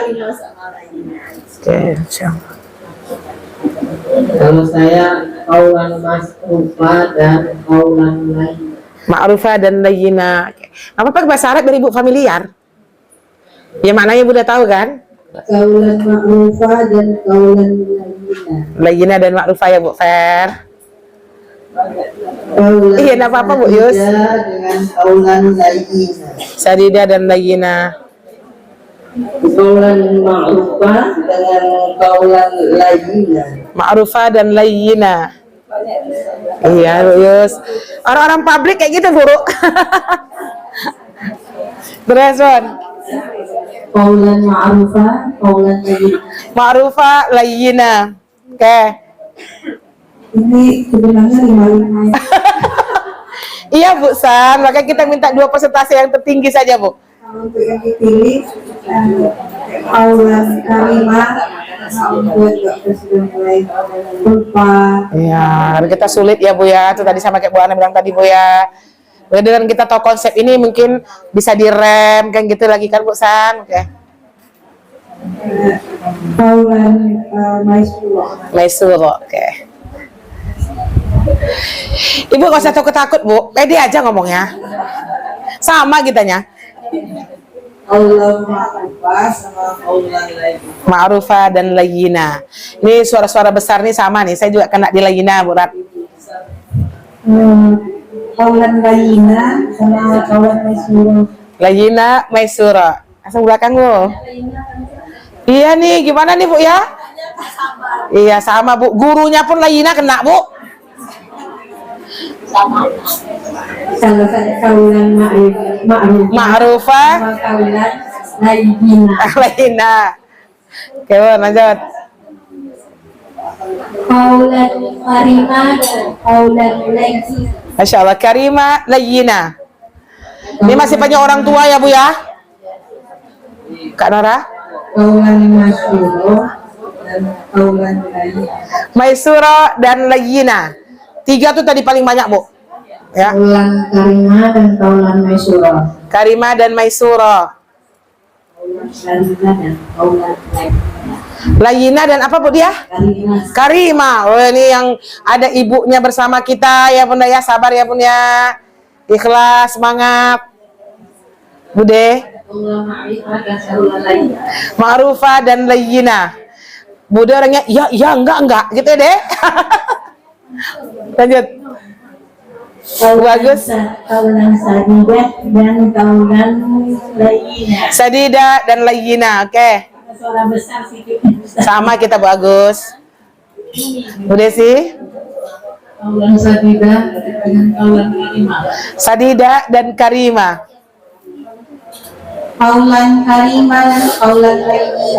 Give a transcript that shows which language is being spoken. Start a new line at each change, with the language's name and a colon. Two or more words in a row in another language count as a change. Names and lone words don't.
Indonesian: Karimah sama lainnya.
Arabic: Oke, ما شاء الله.
Indonesian: Kalau saya
Arabic: قولا مصروفا
Indonesian: dan kaulan lain. Ma'rufah dan layyina. Oke. Apa pakai bahasa Arab biar ibu familiar? Ya maknanya ibu udah tahu kan?
Arabic: قولا معروفا dan قولا لينا.
Indonesian: Layyina dan ma'rufah ya Bu Fer. Kaulan Iya, enggak apa-apa, Bu Yus.
Arabic: sadida dengan قولا لينا.
Indonesian: Sadida dan layyina.
Arabic: قولا معروفا dengan قولا لينا.
Indonesian: Ma'rufah dan layyina. Iya, Bu Yus. Orang-orang publik kayak gitu, Bu. Terus, Bon.
Arabic: قولا معروفا، قولا لينا. معروفا لينا.
Indonesian: Oke. Ini sebenarnya 5-5 ya. Iya, Bu San. Maka kita minta 2 persentase yang tertinggi saja, Bu. Kalau untuk yang dipilih
Arabic: قولا كلمة,
Indonesian: buat juga sudah mulai lupa. Iya, kita sulit ya, Bu ya. Itu tadi sama kayak Bu Ana bilang tadi, Bu ya. Dengan kita tahu konsep ini mungkin bisa direm kan gitu lagi kan, Bu San. Oke.
Arabic: قولا ميسورا.
Indonesian: Maisuro, oke. Ibu gak usah takut-takut, Bu. Pede aja ngomongnya. Sama kitanya.
Arabic: قولا معروفا sama قولا لينا.
Indonesian: Ma'rufah dan layyina. Ini suara-suara besar nih sama nih. Saya juga kena di layyina, Bu Rat.
Arabic: قولا لينا sama قولا ميسورا. لينا، ميسورا.
Indonesian: Langsung belakang, Bu. Iya nih, gimana nih, Bu ya? Iya, sama, Bu. Gurunya pun layyina kena, Bu. Kalau saya
Arabic: قولا معروفا
Indonesian: Ma'rufah,
Arabic: sama قولا لينا.
Indonesian: layyina. Oke, Bu, lanjut.
Arabic: قولا كريما dan قولا لينا. ما شاء الله، كريما، لينا.
Indonesian: Ini masih banyak orang tua ya, Bu ya? Kak Nora?
Arabic: قولا ميسورا dan قولا لينا.
Indonesian: Maisuro dan layyina. 3 tuh tadi paling banyak, Bu. Ya.
Arabic: قولا كريما dan قولا ميسورا.
Indonesian: Karimah dan maisuro.
Arabic: Karimah dan قولا لينا.
Indonesian: Layyina dan apa, Bu dia? Karimah. Karimah. Oh, ini yang ada ibunya bersama kita ya, Bunda ya. Sabar ya, Bun ya. Ikhlas, semangat. Bude.
Arabic: قولا معرفة dan قولا لينا.
Indonesian: Ma'rufah dan layyina. Bude orangnya ya enggak gitu ya, Dek. Lanjut. Bagus.
Arabic: قولا سديدا dan قولا لينا.
Indonesian: Sadida dan layyina. Oke. Suara besar sedikit. Sama kita, Bu Agus. Udah sih.
Arabic: قولا سديدا dengan قولا كريما.
Indonesian: Sadida dan karimah.
Arabic: قولا كريما dan قولا لينا.